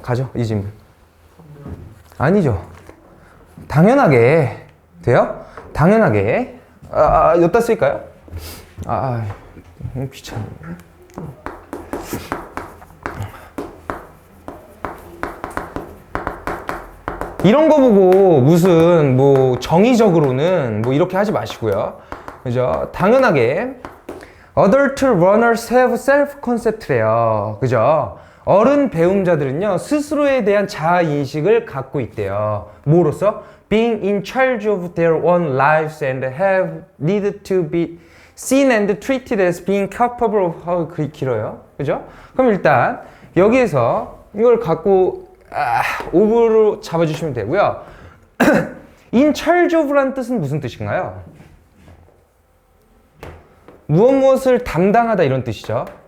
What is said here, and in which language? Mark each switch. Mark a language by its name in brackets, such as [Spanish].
[Korean] 가죠, 이 질문. 아니죠. 당연하게 돼요? 당연하게. 여기다 쓸까요? 귀찮네. 이런 거 보고 무슨 뭐 정의적으로는 뭐 이렇게 하지 마시고요. 그죠? 당연하게 [English] adult runners have self-concept래요. [Korean] 그죠? 어른 배움자들은요, 스스로에 대한 자아인식을 갖고 있대요. 뭐로써? [English] Being in charge of their own lives and have needed to be seen and treated as being capable of, [Korean] 길어요. 그죠? 그럼 일단, 여기에서 이걸 갖고, of로 잡아주시면 되고요. in charge of라는 뜻은 무슨 뜻인가요? 무엇을 담당하다 이런 뜻이죠.